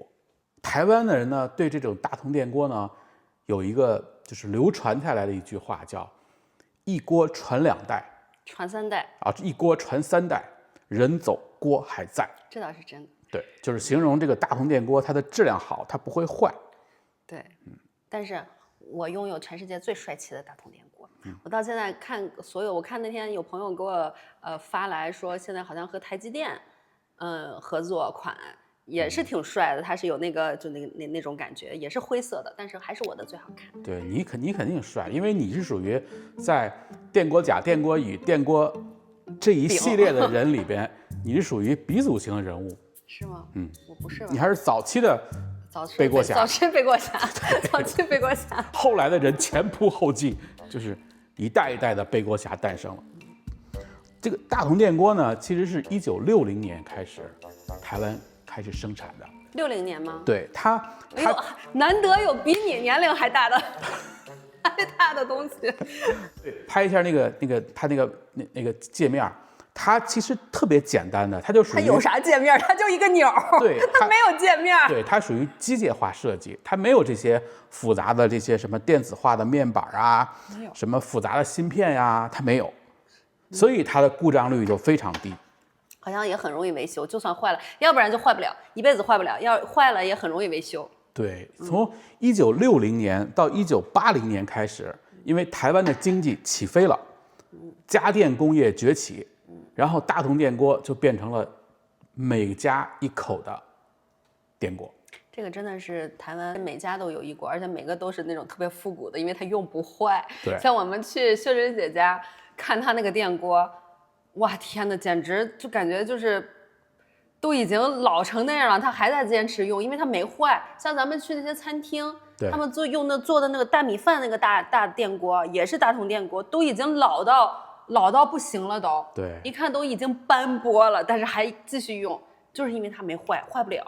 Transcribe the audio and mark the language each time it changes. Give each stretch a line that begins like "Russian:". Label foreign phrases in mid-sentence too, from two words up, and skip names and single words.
Chinese: 台灣的人呢，對這種大同電鍋呢，有一個就是流傳下來的一句話，叫一鍋傳兩代，傳三代啊，一鍋傳三代，人走鍋還在。這倒是真的。對，就是形容這個大同電鍋，它的質量好，它不會壞。對，但是。我擁有全世界最帥氣的大同電鍋。我到現在看所有，我看那天有朋友給我發來說，現在好像和台積電合作款也是挺帥的，它是有那個就那種感覺，也是灰色的，但是還是我的最好看。對，你肯定帥，因為你是屬於在電鍋甲、電鍋乙、電鍋這一系列的人裡邊，你是屬於鼻祖型的人物。是嗎？我不是吧。你還是早期的。背鍋俠，早期背鍋俠，後來的人前仆後繼，就是一代一代的背鍋俠誕生了。這個大同電鍋呢，其實是1960年開始，台灣開始生產的。60年嗎？對，它難得有比你年齡還大的東西。對，拍一下它那個界面。它其實特別簡單的，它就屬於它有啥界面？它就一個鈕，對，它沒有界面。對，它屬於機械化設計，它沒有這些複雜的這些什麼電子化的面板啊，什麼複雜的芯片呀，它沒有，所以它的故障率就非常低。好像也很容易維修，就算壞了，要不然就壞不了，一輩子壞不了，要壞了也很容易維修。對，從1960年到1980年開始，因為台灣的經濟起飛了，家電工業崛起。然後大同電鍋就變成了每家一口的電鍋。這個真的是台灣每家都有一鍋，而且每個都是那種特別復古的，因為它用不壞。對，像我們去秀珍姐家看她那個電鍋，哇天哪，簡直就感覺就是都已經老成那樣了，她還在堅持用，因為它沒壞。像咱們去那些餐廳，他們做的那個大米飯那個大電鍋，也是大同電鍋，都已經老到不行了都，对，一看都已經斑駁了，但是還繼續用，就是因為它沒壞不了。